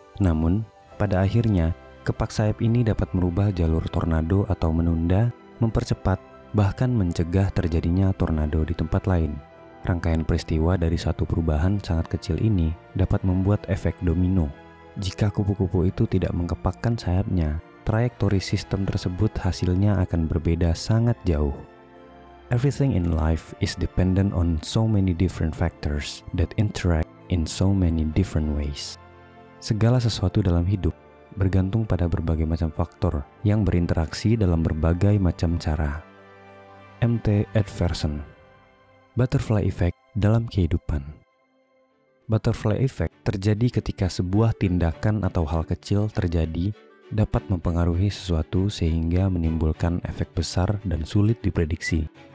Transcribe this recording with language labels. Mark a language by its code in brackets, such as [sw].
[id] Namun, pada akhirnya, kepak sayap ini dapat merubah jalur tornado atau menunda, mempercepat, bahkan mencegah terjadinya tornado di tempat lain. Rangkaian peristiwa dari satu perubahan sangat kecil ini dapat membuat efek domino. Jika kupu-kupu itu tidak mengepakkan sayapnya, trayektori sistem tersebut hasilnya akan berbeda sangat jauh. [en] Everything in life is dependent on so many different factors that interact in so many different ways. [id] Segala sesuatu dalam hidup bergantung pada berbagai macam faktor yang berinteraksi dalam berbagai macam cara. M.T. Edverson. Butterfly effect dalam kehidupan. Butterfly effect terjadi ketika sebuah tindakan atau hal kecil terjadi dapat mempengaruhi sesuatu sehingga menimbulkan efek besar dan sulit diprediksi.